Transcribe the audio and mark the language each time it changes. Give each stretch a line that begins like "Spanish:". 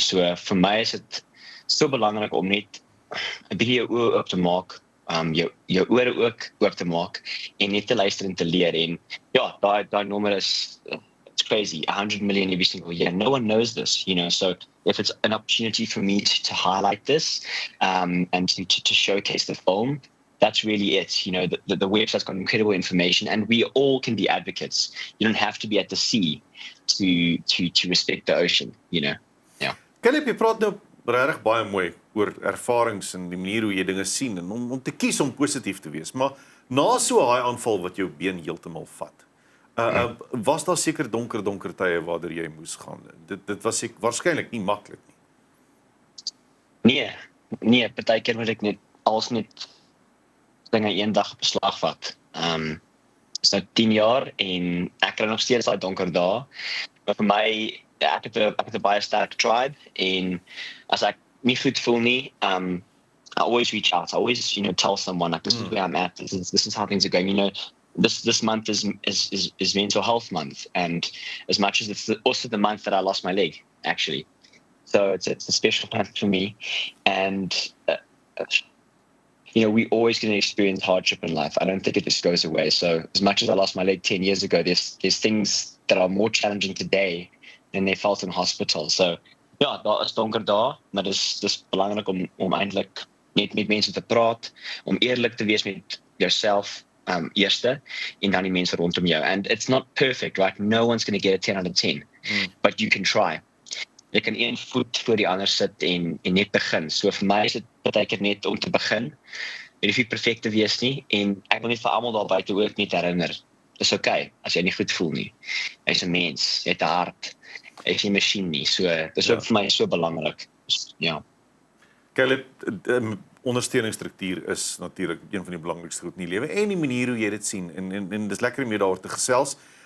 Afrikaans: So vir my is dit so belangrik om net 'n bietjie jou oë oop te maak, jou ore ook oop te maak en net te luister en te leer. En ja, daai nommer is
English: it's crazy, 100 million every single year. No one knows this, so if it's an opportunity for me to highlight this and to showcase the film, that's really it. The website's got incredible information, and we all can be advocates. You don't have to be at the sea to respect the ocean, Yeah.
Afrikaans: Caleb, jy praat nou regtig baie mooi oor ervarings en die manier hoe jy dinge sien en om te kies om positief te wees. Maar na so 'n haai-aanval wat jou been heeltemal vat, was daar seker donker tye waardeur jy moes gaan. Dit was waarskynlik nie maklik nie. Nee, partykeer moet ek net dinge een dag op beslag vat. Is nou 10 jaar en ek kry nog steeds daai donker dae. Maar vir my, ek het 'n baie sterk tribe en as ek nie goed voel nie,
English: I always reach out. I always, tell someone like this is where I'm at. This is how things are going. This month is mental health month, and as much as it's also the month that I lost my leg, actually. So it's a special month for me, and we're always going to experience hardship in life. I don't think it just goes away. So as much as I lost my leg 10 years ago, there's things that are more challenging today than they felt in hospital.
Afrikaans: So ja, daar is donker dae, maar dis belangrik om eintlik net met mense te praat, om eerlik te wees met jouself eerste en dan die mense rondom jou.
English: And it's not perfect, right? No one's going to get a 10 out of 10, but you can try.
Afrikaans: Jy kan een voet voor die ander sit en net begin. So vir my is dit partykeer net om te begin. Jy hoef nie perfek te wees nie, en ek wil net vir almal daar buite ook net herinner, dis okay as jy nie goed voel nie. Jy's 'n mens, jy het 'n hart, jy's nie 'n masjien nie. So dis ook vir my so belangrik. Ja. Caleb, ondersteuningsstruktuur is natuurlik een van die belangrikste goed in die lewe en die manier hoe jy dit sien en dis lekker om mee daaroor te gesels.